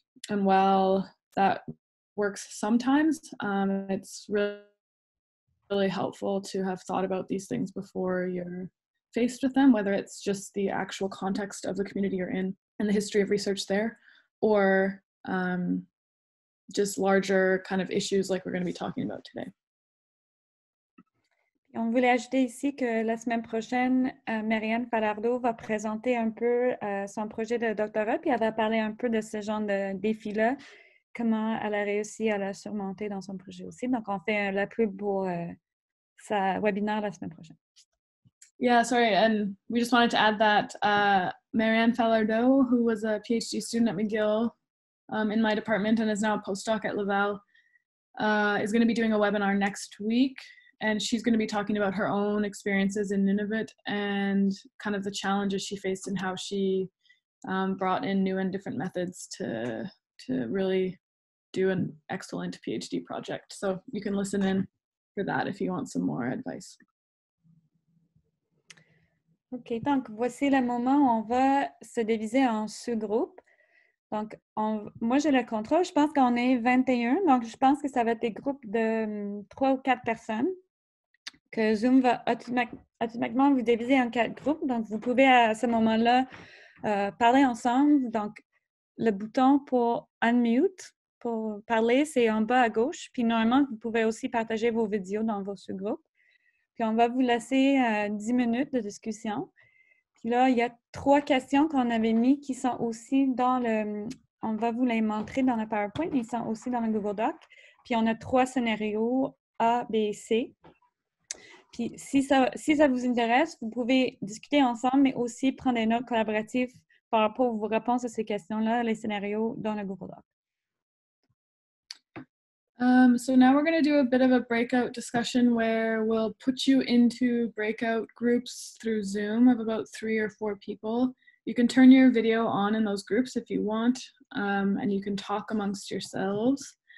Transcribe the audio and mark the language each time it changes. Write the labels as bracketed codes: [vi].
[en] And while that works sometimes, it's really helpful to have thought about these things before you're faced with them, whether it's just the actual context of the community you're in and the history of research there, or just larger kind of issues like we're going to be talking about today. [fr] On voulait ajouter ici que la semaine prochaine, Marianne Falardeau va présenter un peu son projet de doctorat, puis elle va parler un peu de ce genre de défi-là, comment elle a réussi à la surmonter dans son projet aussi. Donc, on fait la pub pour sa webinaire la semaine prochaine. [en] Yeah, sorry, and we just wanted to add that Marianne Falardeau, who was a PhD student at McGill in my department and is now a postdoc at Laval, is going to be doing a webinar next week. And she's going to be talking about her own experiences in Nunavut and kind of the challenges she faced and how she brought in new and different methods to really do an excellent PhD project. So you can listen in for that if you want some more advice. [fr] OK, donc voici le moment où on va se diviser en sous-groupes. Donc, moi, j'ai le contrôle. Je pense qu'on est 21, donc je pense que ça va être des groupes de 3 ou 4 personnes. Que Zoom va automatiquement vous diviser en 4 groupes. Donc, vous pouvez à ce moment-là parler ensemble. Donc, le bouton pour unmute, pour parler, c'est en bas à gauche. Puis, normalement, vous pouvez aussi partager vos vidéos dans vos sous-groupes. Puis, on va vous laisser 10 minutes de discussion. Puis là, il y a 3 questions qu'on avait mis qui sont aussi dans le... On va vous les montrer dans le PowerPoint, mais ils sont aussi dans le Google Doc. Puis, on a 3 scénarios A, B et C. Puis, si ça vous intéresse, vous pouvez discuter ensemble, mais aussi prendre des notes collaboratives par rapport aux réponses à ces questions-là, les scénarios dans le Google Doc. [en] So now we're going to do a bit of a breakout discussion where we'll put you into breakout groups through Zoom of about 3 or 4 people. You can turn your video on in those groups if you want, and you can talk amongst yourselves.